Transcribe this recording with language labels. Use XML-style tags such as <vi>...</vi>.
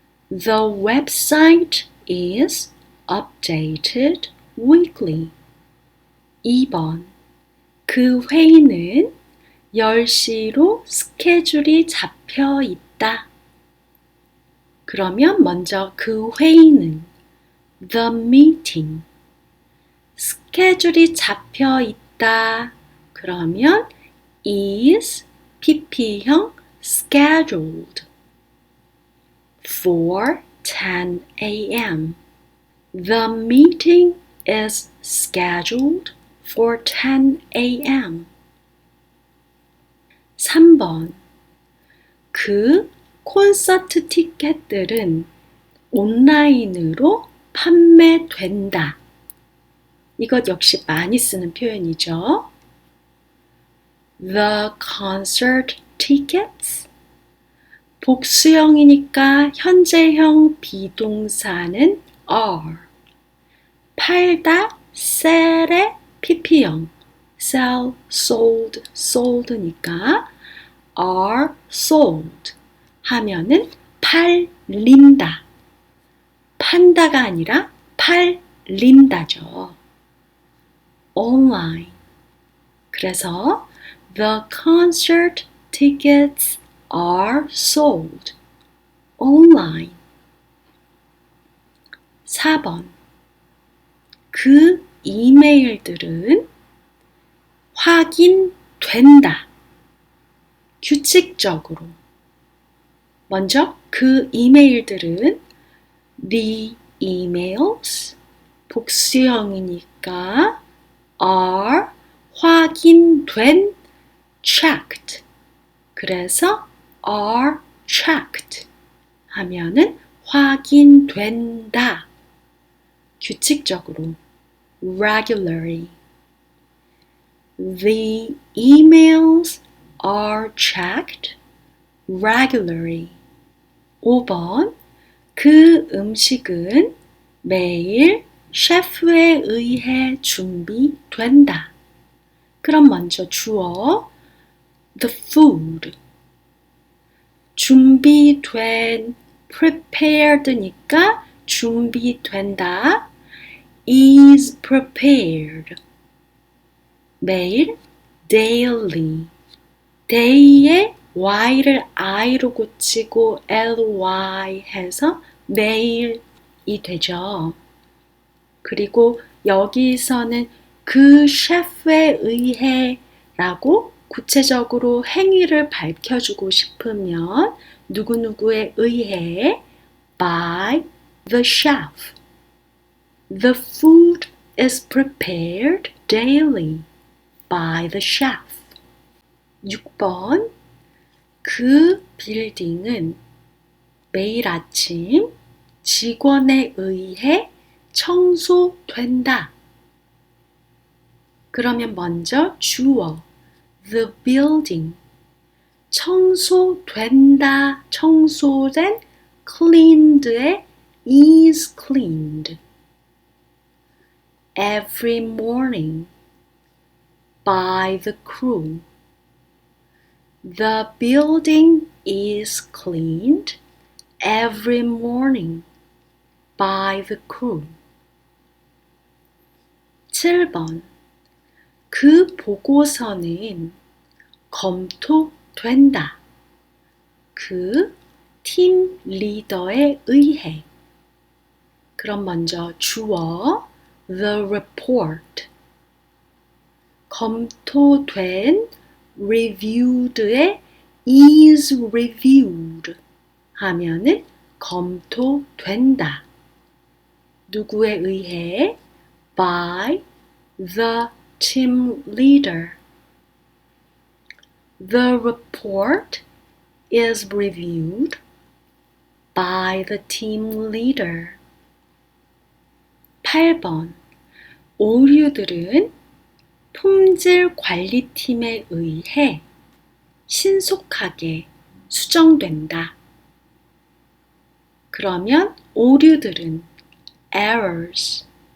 <en>The website is updated weekly.</en> <ko>2번, 그 회의는 10시로 스케줄이 잡혀 있다. 그러면 먼저 그 회의는</ko> <en>the meeting.</en> <ko>스케줄이 잡혀 있다. 그러면</ko> <en>is pp형 scheduled for 10 a.m. The meeting is scheduled for 10 a.m.</en> <ko>3번, 그 콘서트 티켓들은 온라인으로 판매된다. 이것 역시 많이 쓰는 표현이죠.</ko> <en>The concert tickets.</en> <ko>복수형이니까 현재형 비동사는 are. 팔다, sell의 pp형.</ko> <en>sell, sold, sold니까 are sold</en> <ko>하면은 팔린다. 판다가 아니라 팔린다죠. online. 그래서</ko> <en>the concert tickets are sold online.</en> <ko>4번. 그 이메일들은 확인된다. 규칙적으로. 먼저 그 이메일들은</ko> <en>the emails</en> <ko>복수형이니까 are 확인된 checked. 그래서</ko> <en>are checked</en> <ko>하면은 확인된다. 규칙적으로 regularly.</ko> <en>The emails are checked regularly.</en> <ko>5번. 그 음식은 매일 셰프에 의해 준비된다. 그럼 먼저 주어 the food. 준비된 prepared니까 준비된다.</ko> <en>is prepared.</en> <ko>매일</ko> <en>daily.</en> <ko>day에 y를 i로 고치고 ly 해서 매일이 되죠. 그리고 여기서는 그 셰프에 의해 라고 구체적으로 행위를 밝혀주고 싶으면 누구누구에 의해</ko> <en>by the chef. The food is prepared daily by the chef.</en> <ko>6번. 그 빌딩은 매일 아침 직원에 의해 청소된다. 그러면 먼저 주어 the building. 청소된다, 청소된 cleaned에</ko> <en>is cleaned. Every morning by the crew. The building is cleaned every morning by the crew.</en> <ko>7번. 그 보고서는 검토된다. 그 팀 리더에 의해. 그럼 먼저 주어 the report. 검토된 reviewed에</ko> <en>is reviewed</en> <ko>하면은 검토된다. 누구에 의해?</ko> <en>by the team leader. The report is reviewed by the team leader.</en> <ko>8번. 오류들은 품질 관리팀에 의해 신속하게 수정된다. 그러면 오류들은 errors.</ko>